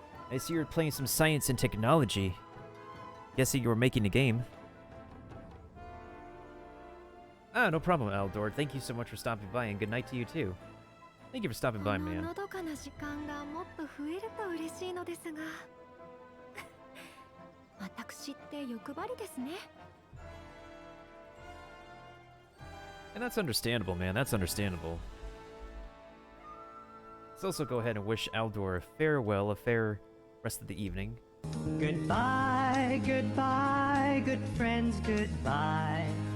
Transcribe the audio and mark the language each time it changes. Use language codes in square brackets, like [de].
[en] I see you're playing some science and technology. Guessing you were making a game. Ah, no problem, Aldor. Thank you so much for stopping by, and good night to you too. Thank you for stopping by, man. [ja] のどかな時間がもっと増えると嬉しいのですが私って欲張りですね [en] And that's understandable, man. That's understandable. Let's also go ahead and wish Aldor a farewell, a fair rest of the evening. Goodbye, goodbye, good friends, goodbye.